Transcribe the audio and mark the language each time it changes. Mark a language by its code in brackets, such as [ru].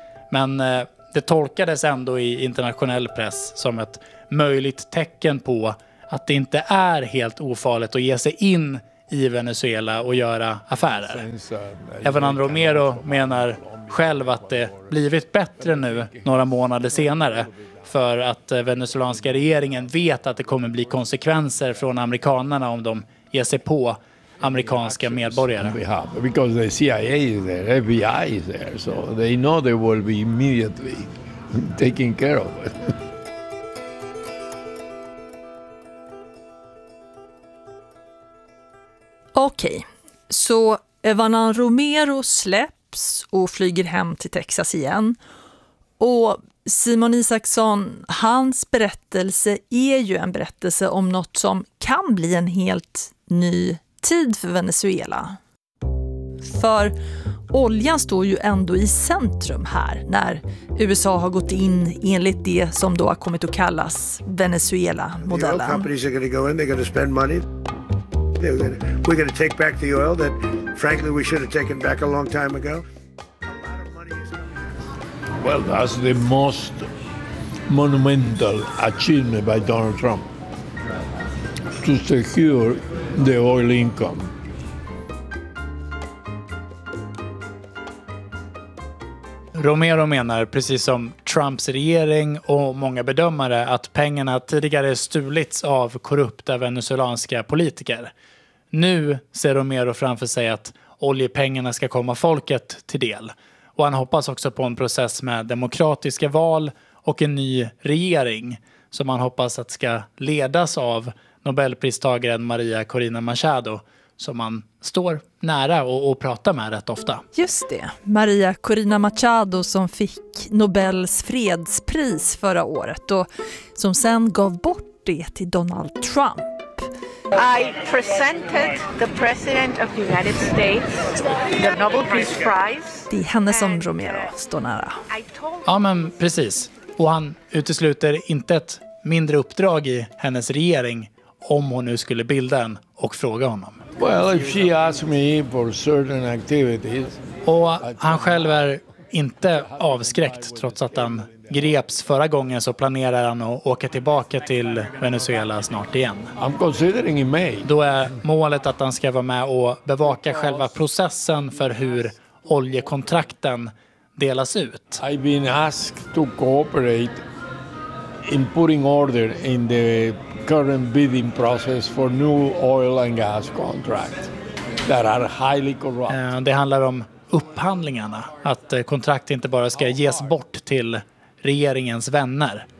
[sv] Men det tolkades ändå i internationell press som ett möjligt tecken på att det inte är helt ofarligt att ge sig in i Venezuela och göra affärer. Evanan Romero menar själv att det blivit bättre nu några månader senare, för att venezuelanska regeringen vet att det kommer bli konsekvenser från amerikanerna om de ger sig på amerikanska medborgare. [en] Because the CIA is there, FBI is there, so they know they will be immediately taken care of. [sv] Okej, så Evanan Romero släpps och flyger hem till Texas igen. Och Simon Isaksson, hans berättelse är ju en berättelse om något som kan bli en helt ny tid för Venezuela. För oljan står ju ändå i centrum här när USA har gått in enligt det som då har kommit att kallas Venezuela-modellen. [en] The oil companies are going to go in, they're going to spend money. We're going to take back the oil that frankly we should have taken back a long time ago. Well, that's the most monumental achievement by Donald Trump. To secure the oil income. [sv] Romero menar, precis som Trumps regering och många bedömare, att pengarna tidigare stulits av korrupta venezuelanska politiker. Nu ser Romero framför sig att oljepengarna ska komma folket till del. Och han hoppas också på en process med demokratiska val och en ny regering som han hoppas att ska ledas av Nobelpristagaren Maria Corina Machado, som man står nära och pratar med rätt ofta. Just det, Maria Corina Machado som fick Nobels fredspris förra året och som sen gav bort det till Donald Trump. [en] I presented the president of the United States the Nobel Peace Prize. [sv] Det är henne som Romero står nära. Ja, men precis. Och han utesluter inte ett mindre uppdrag i hennes regering om hon nu skulle bilda en och fråga honom. [en] Well, if she asked me for certain activities. [sv] Och han själv är inte avskräckt, trots att han greps förra gången så planerar han att åka tillbaka till Venezuela snart igen. [en] I'm considering in May. [sv] Då är målet att han ska vara med och bevaka själva processen för hur oljekontrakten delas ut. [en] I've been asked to cooperate in putting order in the current bidding process for new oil and gas contracts that are highly corrupt. [sv] Det handlar om upphandlingarna, att kontrakt inte bara ska ges bort till regeringens vänner.